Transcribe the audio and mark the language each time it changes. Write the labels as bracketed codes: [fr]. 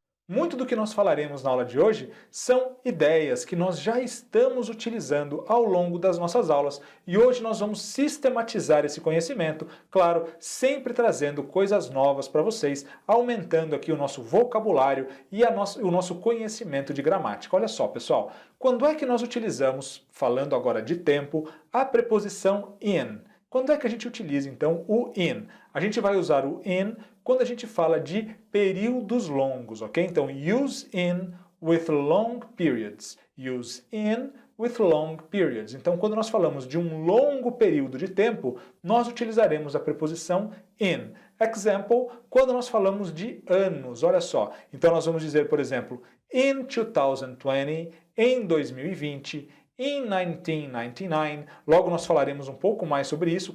[pt] Muito do que nós falaremos na aula de hoje são ideias que nós já estamos utilizando ao longo das nossas aulas e hoje nós vamos sistematizar esse conhecimento, claro, sempre trazendo coisas novas para vocês, aumentando aqui o nosso vocabulário e o nosso conhecimento de gramática. Olha só, pessoal, quando é que nós utilizamos, falando agora de tempo, a preposição in? Quando é que a gente utiliza, então, o in? A gente vai usar o in quando a gente fala de períodos longos, ok? [en] Então, use in with long periods. Use in with long periods. [pt] Então, quando nós falamos de um longo período de tempo, nós utilizaremos a preposição in. Example, quando nós falamos de anos, olha só. Então, nós vamos dizer, por exemplo, in 2020, em 2020, in 1999, logo nós falaremos um pouco mais sobre isso.